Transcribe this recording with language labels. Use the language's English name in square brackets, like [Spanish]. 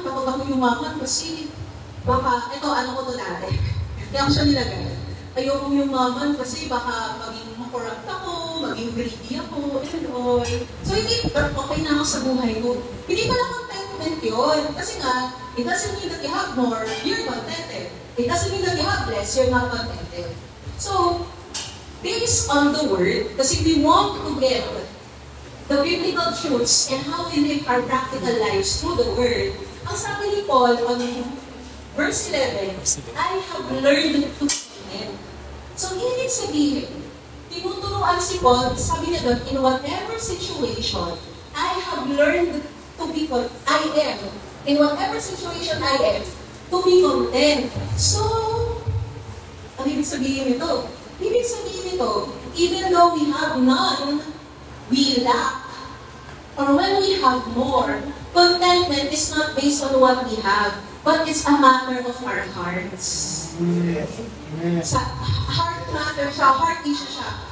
[Filipino] Kapag ako yumaman, kasi baka, ito, ano ko to dati. Kaya ako siya nilagay. Ayokong yumaman kasi baka maging makorrupt ako, maging greedy ako, [English] and all. [Filipino] So, hindi, okay na ako sa buhay ko. Hindi pala contentment yun. [English] Kasi nga, it doesn't mean that you have more, you're contented. It doesn't mean that you have less, you're not contented. So, based on the word, kasi we want to get the biblical truths and how we live our practical lives through the word, [Filipino] ang sabi ni Paul [English] on verse 11, I have learned to be content. So, [Filipino] ibig sabihin, tinuturuan si Paul, sabi niya doon, [English] in whatever situation, I have learned to be content. I am. In whatever situation I am, to be content. [Filipino] So, ang ibig sabihin nito? Ibig sabihin nito, [English] even though we have none, we lack. Or when we have more, contentment is not based on what we have, but it's a matter of our hearts. [Filipino] Sa heart matter siya, heart issue siya.